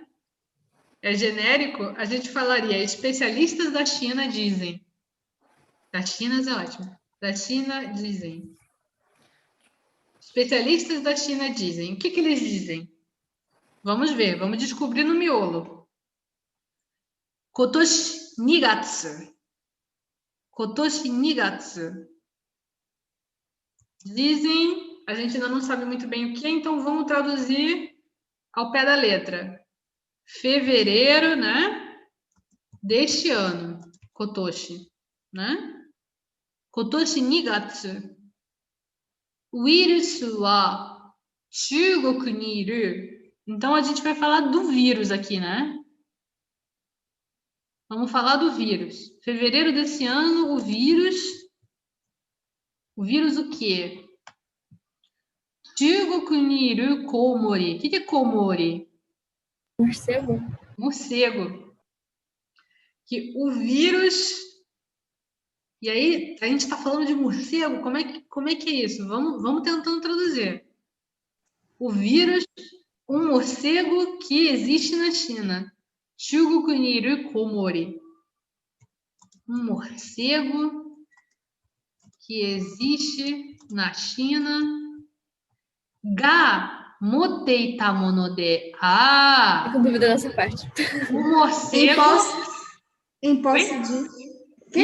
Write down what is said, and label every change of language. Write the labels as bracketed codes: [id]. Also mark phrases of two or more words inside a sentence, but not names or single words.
[pt] É genérico, a gente falaria especialistas da China dizem. Da China é ótimo. Da China dizem. Especialistas da China dizem. O que eles dizem? Vamos ver, vamos descobrir no miolo. [ja] 今年2月。今年2月. [pt] Dizem, a gente ainda não sabe muito bem o que, então vamos traduzir ao pé da letra. Fevereiro, né? Deste ano. Kotoshi, né? [ja] 今年2月. ウイルスは中国にいる. [pt] Então a gente vai falar do vírus aqui, né? Vamos falar do vírus. Fevereiro desse ano, o vírus. O vírus o quê? [ja] 中国にいるコウモリ. [pt] O que é koumori? Morcego. Morcego. Que o vírus. E aí, a gente está falando de morcego, como é que é isso? Vamos tentando traduzir. O vírus, um morcego que existe na China. [ja] 中国にいるコウモリ. [pt] Um morcego que existe na China. [ja] が持っていたもので. [pt] Tô com dúvida nessa parte. O morcego. Em posse de. Quê?